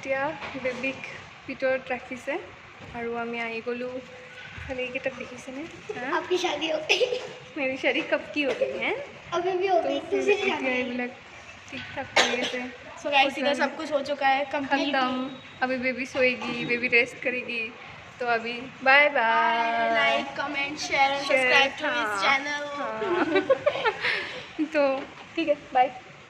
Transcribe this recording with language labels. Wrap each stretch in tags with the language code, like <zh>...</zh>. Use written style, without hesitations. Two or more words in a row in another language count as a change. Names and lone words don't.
<as>বেবীক ভিতৰত ৰাখিছে আৰু আমি আহি গ'লোঁ খালি এইকেইটাক দেখিছেনে</as> <hi>आपकी शादी हो गई मेरी शादी कब की हो गई है अभी भी हो गई किसी की शादी</hi> <as>এতিয়া এইবিলাক ঠিক ঠাক কৰি আছে</as> <en>so guys</en> <hi>इधर सब कुछ हो चुका है कंप्लीट। खत्म अभी बेबी सोएगी बेबी रेस्ट करेगी तो अभी</hi> <en>bye bye like comment share and subscribe to this channel.</en> <hi>तो ठीक है बाय</hi>